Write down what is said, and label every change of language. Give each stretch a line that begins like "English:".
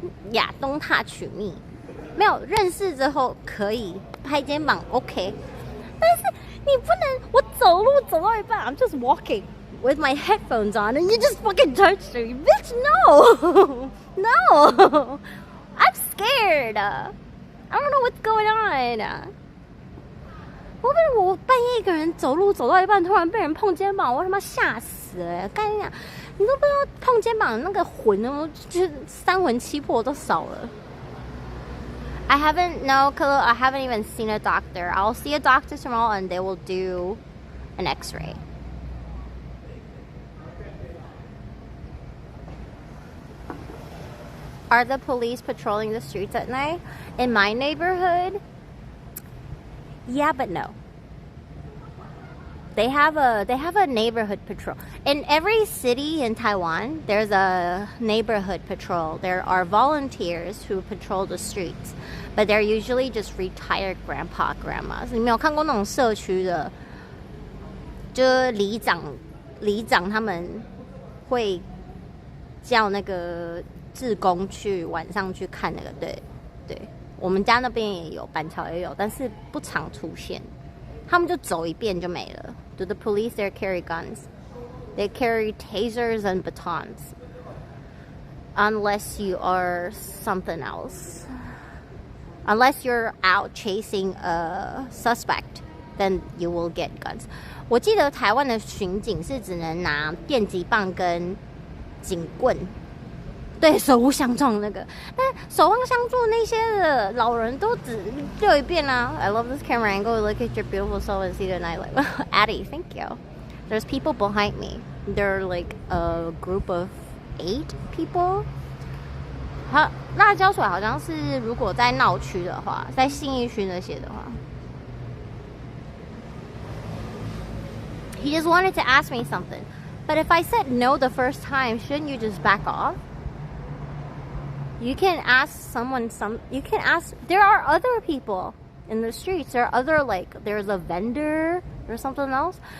English: Yeah, don't touch me.
Chinese: 没有认识之后可以拍肩膀
English: OK，
Chinese: 但是你不能我走路走到一半
English: I'm just walking with my headphones on and you just fucking touch me. Bitch, no. No. I'm scared. I don't know what's going on.
Chinese: 我半夜一个人走路走到一半，突然被人碰肩膀，我他妈吓死了！干你讲，你都不知道碰肩膀那个魂，我就是三魂七魄都少了。
English: I haven't even seen a doctor. I'll see a doctor tomorrow and they will do an X-ray. Are the police patrolling the streets at night? In my neighborhood? Yeah, but no. They have a neighborhood patrol. In every city in Taiwan, there's a neighborhood patrol. There are volunteers who patrol the streets, but they're usually just retired grandpa, grandmas.
Chinese: 你没有看过那种社区的，就是里长他们会叫那个志工去晚上去看那个，对。我们家那边也有，板桥也有，但是不常出现。他们就走一遍就没了。
English: Do the police there carry guns? They carry tasers and batons. Unless you are something else. Unless you're out chasing a suspect, then you will get guns.
Chinese: 我记得台湾的巡警是只能拿电击棒跟警棍。对，手无相撞那个，但守望相助那些的老人都只溜一遍啊。
English: I love this camera angle. Look at your beautiful soul and see the night light. Addie, thank you. There's people behind me. They're like a group of 8 people.
Chinese: 好，辣椒水好像是如果在闹区的话，在信义区那些的话。
English: He just wanted to ask me something, but if I said no the first time, shouldn't you just back off? You can ask someone you can ask, there are other people in the streets. There are other, there's a vendor or something else.